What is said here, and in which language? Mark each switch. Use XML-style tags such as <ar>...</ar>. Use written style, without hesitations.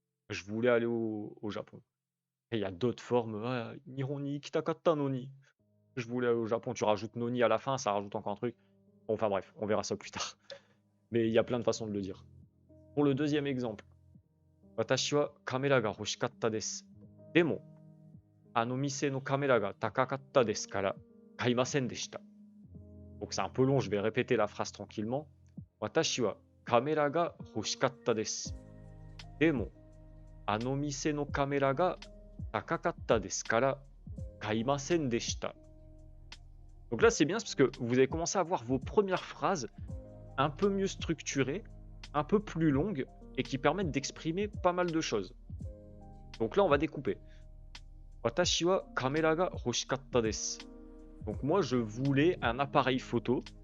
<fr>Je voulais aller au Japon. Et il y a d'autres formes.</fr> <ja>Nihon ni ikitakata noni.</ja> <fr>Je voulais aller au Japon. Tu rajoutes noni à la fin, ça rajoute encore un truc. Bon, enfin bref, on verra ça plus tard. Mais il y a plein de façons de le dire. Pour le deuxième exemple.</fr> <ja>Watashi wa kamera ga hoshikatta desu. Demo, あの店のカメラが高かったですから買いませんでした。</ja> <fr>Donc c'est un peu long, je vais répéter la phrase tranquillement.</fr> <ja>私はカメラが欲しかったです。でも、あの店のカメラが高かったですから買いませんでした。</ja> <fr>Donc là, c'est bien parce que vous avez commencé à voir vos premières phrases un peu mieux structurées, un peu plus longues et qui permettent d'exprimer pas mal de choses. Donc là, on va découper.</fr> <ja>Watashi wa kamera ga hoshikatta desu.</ja> <fr>Donc moi, je voulais un appareil photo.</fr>